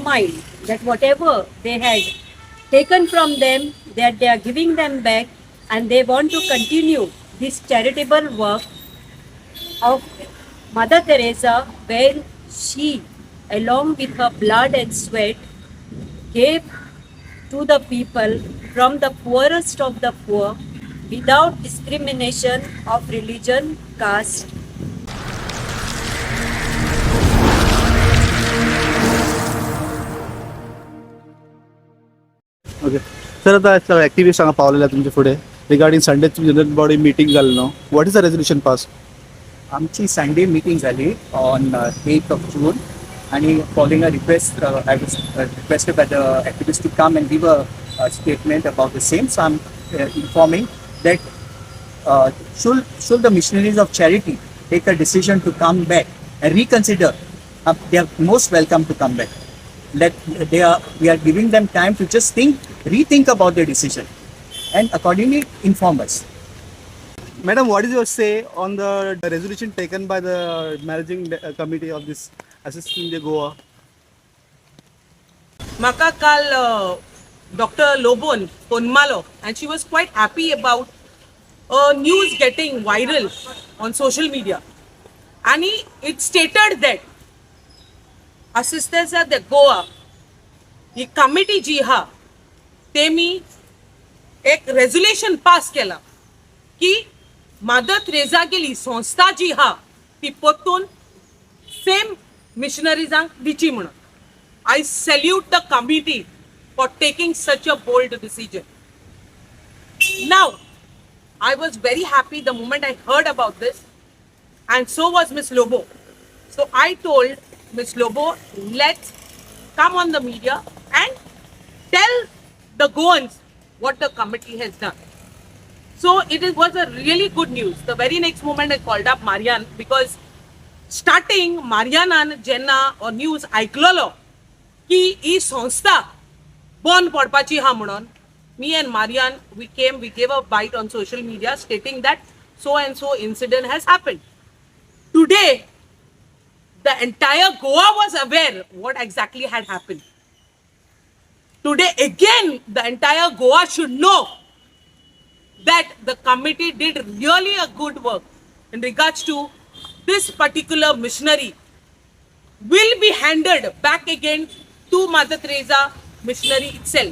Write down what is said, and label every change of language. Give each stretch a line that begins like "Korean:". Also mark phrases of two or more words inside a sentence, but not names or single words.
English: mind that whatever they had taken from them, that they are giving them back, and they want to continue this charitable work of Mother Teresa, where she, along with her blood and sweat, gave to the people from the poorest of the poor without discrimination of religion, caste. okay sir,
Konkani: आता ॲक्टिव्हिस्ट हांगा पावलेल्या तुमचे फुडें
English: regarding Sunday general body meeting
Konkani: जाली न्हू,
English: what is the resolution pass?
Marathi: आमची संडे मीटिंग झाली
English: ऑन 8th of June आणि following a request, I was requested by the activists to come and give a statement about the same. So I'm informing that should the missionaries of charity take a decision to come back and reconsider, they are most welcome to come back. We are giving them time to just rethink about their decision and accordingly inform us. Madam, what is your say on the resolution taken by the managing committee of this Assisting the Goa?
Konkani: म्हाका काल डॉक्टर लोबोन फोन मारलो
English: and she was quite happy about news getting viral on social media. And it stated that Assistance at the Goa,
Konkani: ही कमिटी जी हा तेमी एक रेजोल्युशन पास केला की मदर तेरेसा गेली संस्था जी हा ती परतून सेम मिशनरीजांक दिची म्हणून.
English: I salute the committee for taking such a bold decision. Now, I was very happy the moment I heard about this, and so was Miss Lobo. So I told Miss Lobo, let's come on the media and tell the Goans what the committee has done. So was a really good news. The very next moment I called up Marian, because starting Marianan
Konkani: जेन्ना न्यूज आयकलोलो की ही संस्था बंद पडपाची हा म्हणून,
English: me and Marian, we gave a bite on social media stating that so and so incident has happened. Today, the entire Goa was aware what exactly had happened. Today again, the entire Goa should know that the committee did really a good work in regards to this particular missionary will be handed back again to Mother Teresa missionary itself.